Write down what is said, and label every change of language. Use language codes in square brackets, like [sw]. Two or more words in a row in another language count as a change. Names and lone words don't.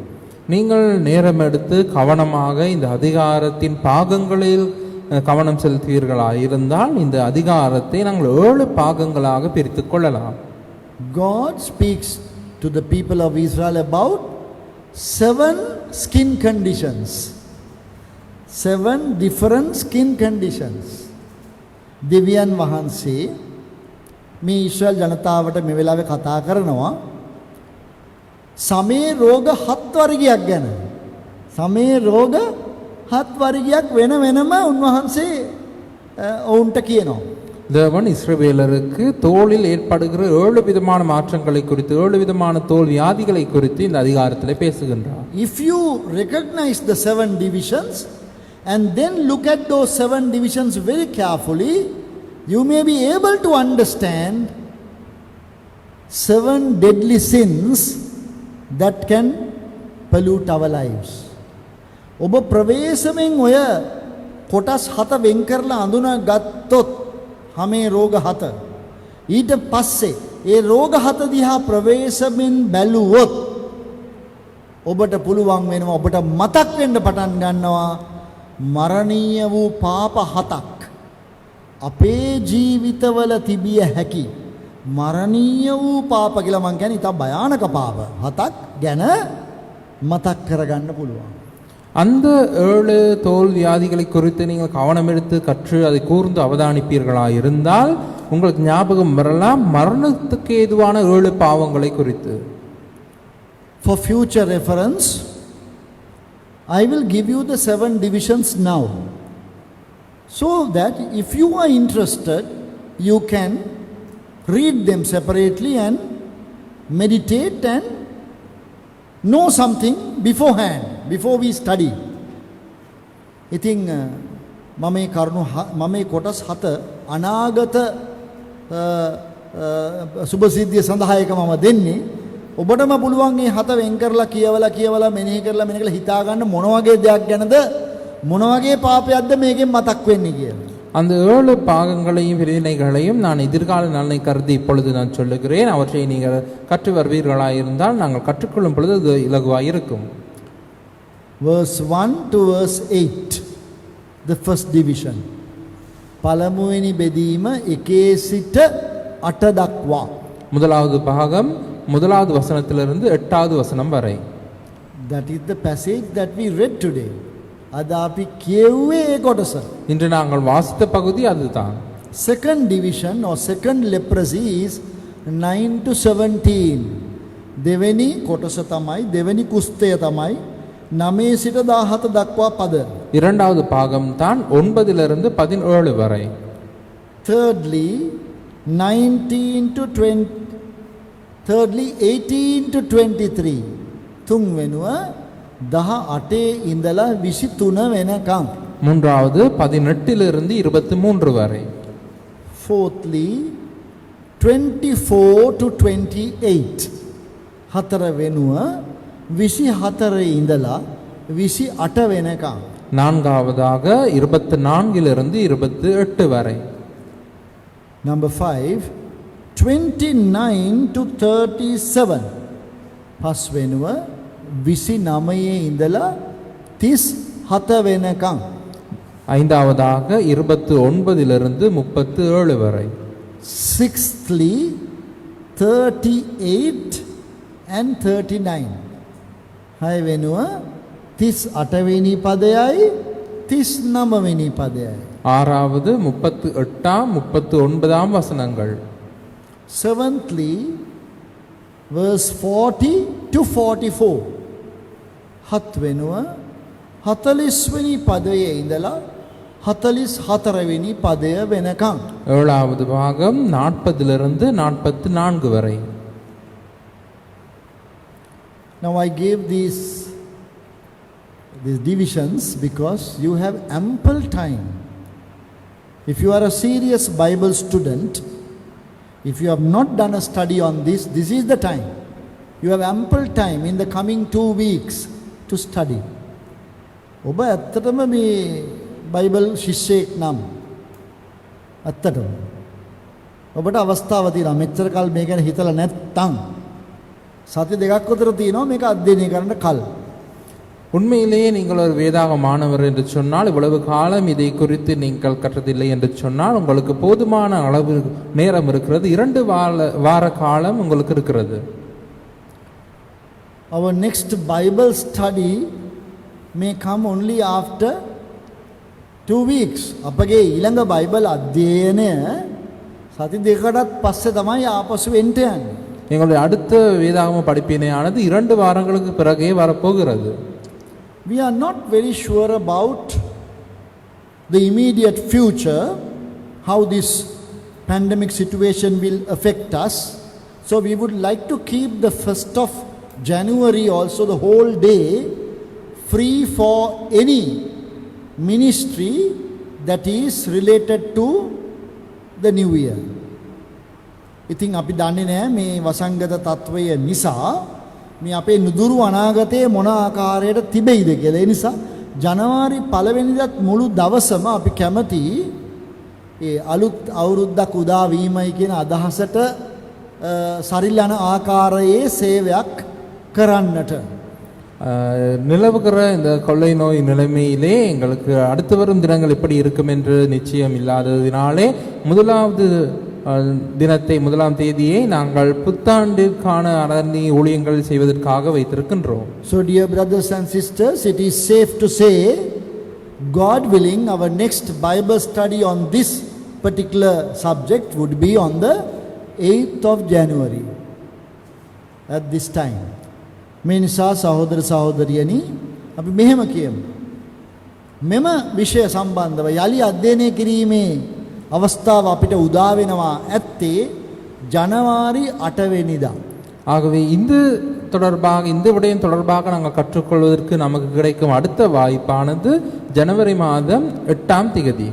[ta] நீங்கள் நேரம் எடுத்து கவனமாக இந்த அதிகாரத்தின் பாகங்களில் கவனம் செலுத்துவீர்களாக இருந்தால் இந்த அதிகாரத்தை நாங்கள் 7 பாகங்களாக பிரித்துக் கொள்ளலாம். [en] God speaks to the people of Israel about 7 skin conditions. 7 different skin conditions. [si] දෙවියන් වහන්සේ මේ ඊශ්‍රායල් ජනතාවට මේ වෙලාවේ කතා කරනවා සමේ රෝග 7 වර්ගයක් ගැන. සමේ රෝග 7 වර්ගයක් වෙන වෙනම උන්වහන්සේ ඔවුන්ට කියනවා. [ta] தேவன் இஸ்ரவேலருக்கு தோலில் ஏற்படுகிற 7 விதமான மாற்றங்களை குறித்து 7 விதமான தோல் வியாதிகளை குறித்து இந்த அதிகாரத்திலே பேசுகின்றார். [en] If you recognize the 7 divisions and then look at those 7 divisions very carefully, you may be able to understand 7 deadly sins that can pollute our lives. [si] ඔබ ප්‍රවේශමෙන් ඔය කොටස් 7 වෙන් කරලා අඳුනා ගත්තොත් හමේ රෝග 7. ඊට පස්සේ ඒ රෝග 7 දිහා ප්‍රවේශමෙන් බැලුවොත් ඔබට පුළුවන් වෙනවා ඔබට මතක් වෙන්න පටන් ගන්නවා මරණීය වූ පාප 7ක් අපේ ජීවිතවල තිබිය හැකි මරණීය වූ පාප කියලා මං කියන්නේ ඉතා භයානක පාප 7ක් ගැන මතක් කරගන්න පුළුවන්. [ta] அந்த 7 தோல் வியாதிகளை குறித்து நீங்கள் கவனம் எடுத்து கற்று அதை கூர்ந்து அவதானிப்பீர்களாக இருந்தால் உங்களுக்கு ஞாபகம் வரலாம் மரணத்துக்கு ஏதுவான 7 பாவங்களை குறித்து. [en] For future reference, I will give you the 7 divisions now, so that if you are interested, you can read them separately and meditate and know something beforehand, before we study. [si] ඉතින් මම මේ කරුණු මම මේ කොටස් 7 අනාගත සුභසිද්ධිය සඳහා එක මම දෙන්නේ. ඔබටම පුළුවන් මේ 7 වෙන් කරලා කියවලා මෙනෙහි කරලා හිතා ගන්න මොන වගේ දෙයක් ගැනද මොන වගේ පාපයක්ද මේකෙන් මතක් වෙන්නේ කියලා. [ta] அந்த 7 பாகங்களையும் பிரிவினைகளையும் நான் எதிர்கால நலனை கருதி இப்பொழுது நான் சொல்லுகிறேன். அவற்றை நீங்கள் கற்று வருவீர்களாக இருந்தால் நாங்கள் கற்றுக்கொள்ளும் பொழுது அது இலகுவாக இருக்கும். [en] Verse 1 to verse 8, the first division. [si] පළමුවෙනි බෙදීම 1 සිට 8 දක්වා. [ta] முதலாவது பாகம் முதலாவது வசனத்திலிருந்து 8வது வசனம் வரை. [en] That is the passage that we read today. [si] අද අපි කියුවේ ඒ කොටස. [ta] இன்று நாங்கள் வாசித்த பகுதி அதுதான். [en] Second division or second leprosy is 9 to 17. [si] දෙවෙනි කොටස තමයි දෙවෙනි කුස්තය තමයි 9 සිට 17 දක්වා පද. [ta] இரண்டாவது பாகம் தான் 9லிருந்து 17 வரை. [en] Thirdly 19 to 20. Thirdly 18 to 23. [si] තුන්වෙනුව 18 ඉඳලා 23 වෙනකම්. [ta] மூன்றாவது 18லிருந்து 23 வரை. [en] Fourthly 24 to 28. [si] හතරවෙනුව 24 ඉඳලා 28 වෙනකම්. [ta] நான்காவதாக 24லிருந்து 28 வரை. [en] Number 5 29 to 37. [si] පස්වෙනුව 29 ඉඳලා 37 වෙනකම්. [ta] ஐந்தாவதாக 29லிருந்து 37 வரை. [en] Sixthly 38 and 39. [si] හයවෙනුව 38 වෙනි පදයයි 39 වෙනි පදයයි. [ta] ஆறாவது 38ஆம் 39ஆம் வசனங்கள். [en] Seventhly verse 40 to 44. [si] හත්වෙනුව 40 වෙනි පදයේ ඉඳලා 44 වෙනි පදය වෙනකම්. [ta] ஏழாவது பாகம் 40லிருந்து 44 வரை. [en] Now I gave these divisions because you have ample time. If you are a serious Bible student, if you have not done a study on this, this is the time. You have ample time in the coming 2 weeks to study. [si] ඔබ ඇත්තටම මේ බයිබල් ශිෂ්‍යයෙක් නම් ඇත්තටම ඔබට අවස්ථාව තියෙනවා මෙච්චර කල් මේ ගැන හිතලා නැත්තම් සති දෙකක් විතර තියෙනවා මේක අධ්‍යයනය කරන්න කල්. [ta] உண்மையிலேயே நீங்கள் ஒரு வேதாக மாணவர் என்று சொன்னால் இவ்வளவு காலம் இதை குறித்து நீங்கள் கற்றதில்லை என்று சொன்னால் உங்களுக்கு போதுமான அளவு நேரம் இருக்கிறது. 2 வார காலம் உங்களுக்கு இருக்கிறது. [en] Our next Bible study may come only after 2 weeks. [si] අපගේ ඊළඟ බයිබල් අධ්‍යයනය සති දෙකකටත් පස්සේ තමයි ආපසු එන්න යන්නේ. [ta] எங்களுடைய அடுத்த வேதாகம படிப்பினையானது 2 வாரங்களுக்கு பிறகே வரப்போகிறது. [en] We are not very sure about the immediate future, how this pandemic situation will affect us. So we would like to keep the 1st of January also the whole day free for any ministry that is related to the new year. [si] ඉතින් අපි දන්නේ නැහැ මේ වසංගත තත්වය නිසා මේ අපේ නුදුරු අනාගතයේ මොන ආකාරයට තිබෙයිද කියලා. ඒ නිසා ජනවාරි 1 වෙනිදාත් මුළු දවසම අපි කැමති ඒ අලුත් අවුරුද්දක් උදා වීමයි කියන අදහසට සරිලන ආකාරයේ සේවයක් කරන්නට [ta] நிலவுகிற இந்த கொள்ளை நோய் நிலைமையிலே எங்களுக்கு அடுத்து வரும் தினங்கள் எப்படி இருக்கும் என்று நிச்சயம் இல்லாததினாலே முதலாவது தினத்தை முதலாம் தேதியை நாங்கள் புத்தாண்டிற்கான அரணி ஊழியங்கள் செய்வதற்காக வைத்திருக்கின்றோம். [en] So dear brothers and sisters, it is safe to say, God willing, our next Bible study on this particular subject would be on the 8th of January at this time. [si] මේ නිසා සහෝදර සහෝදරියනි අපි මෙහෙම කියමු. මෙම විෂය සම්බන්ධව යලි අධ්‍යයනය කිරීමේ අවස්ථාව අපිට උදා වෙනවා ඇත්තේ ජනවාරි 8 වෙනිදා. [ta] ஆகவே இந்த விடயம் தொடர்பாக நாங்கள் கற்றுக்கொள்வதற்கு நமக்கு கிடைக்கும் அடுத்த வாய்ப்பானது ஜனவரி மாதம் 8ஆம் திகதி.